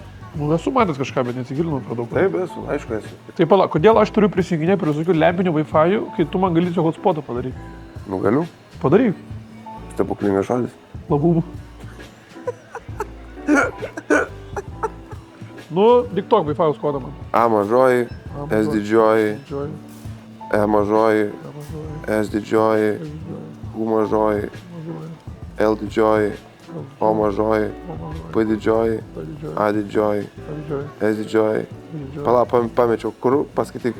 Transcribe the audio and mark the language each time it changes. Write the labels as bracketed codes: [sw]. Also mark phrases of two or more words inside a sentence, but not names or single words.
[lt] Nu, esu matęs kažką, bet nesigilinau per daug. Taip, esu, aišku esu. Tai pala, kodėl aš turiu prisijunginę prie visokių lempinių Wi-Fi, kai tu man gali čia hotspotą padaryti? Nu, galiu. Padaryk. Stebuklingas žodis. Labų. Nu, diktok Wi-Fi kodą man. A mažoji, S didžioji, E mažoji, S didžioji, U mažoji, L didžioji, O mažoji, P didžioji, A didžioji, S didžioji. Pala, pamečiau, kur paskaityk.